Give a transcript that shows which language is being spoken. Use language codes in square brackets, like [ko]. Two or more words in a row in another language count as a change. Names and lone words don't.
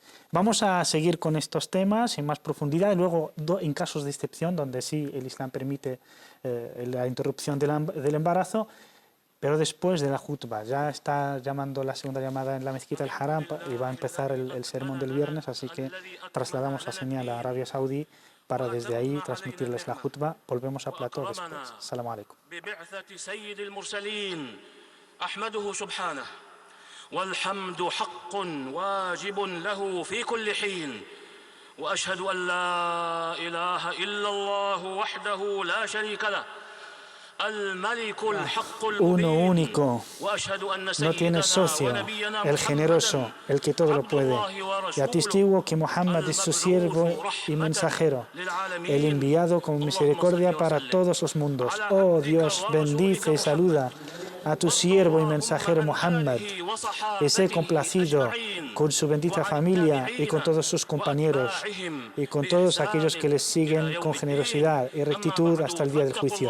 [es] Vamos a seguir con estos temas en más profundidad, y luego en casos de excepción donde sí el Islam permite la interrupción del embarazo, pero después de la jutba. Ya está llamando la segunda llamada en la mezquita del Haram y va a empezar el sermón del viernes, así que trasladamos la señal a Arabia Saudí para desde ahí transmitirles la jutba. Volvemos a plató después. [ar] السلام عليكم. والحمد حق واجب له في كل حين وأشهد أن لا إله إلا الله وحده لا شريك له الملك الحق [es] Uno único, no tiene socio, el generoso, el que todo lo puede. Y atestiguo que Muhammad es su siervo y mensajero, el enviado con misericordia para todos los mundos. Oh Dios, bendice y saluda a tu siervo y mensajero Muhammad, y sé complacido con su bendita familia y con todos sus compañeros y con todos aquellos que les siguen con generosidad y rectitud hasta el día del juicio.